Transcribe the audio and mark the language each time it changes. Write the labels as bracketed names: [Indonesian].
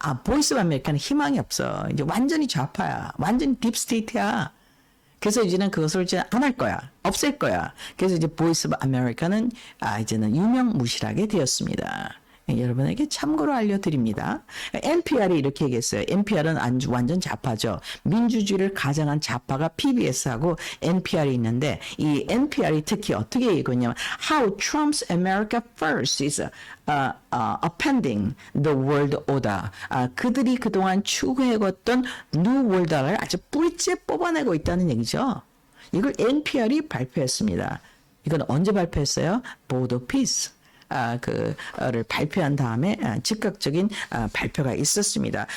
[Korean] Voice of America는 희망이 없어. 이제 완전히 좌파야. 완전 딥스테이트야. 그래서 이제는 그것을 이제 안 할 거야. 없앨 거야. 그래서 이제 보이스 오브 아메리카는 이제는 유명무실하게 되었습니다. 여러분에게 참고로 알려드립니다. NPR이 이렇게 얘기했어요. NPR은 완전 좌파죠. 민주주의를 가장한 좌파가 PBS하고 NPR이 있는데 이 NPR이 특히 어떻게 얘기했냐면 [English] How Trump's America First is upending the world order. [Korean] 그들이 그동안 추구해왔던 New World Order를 아주 뿌리째 뽑아내고 있다는 얘기죠. 이걸 NPR이 발표했습니다. 이건 언제 발표했어요? Board of Peace. 를 발표한 다음에 즉각적인 발표가 있었습니다.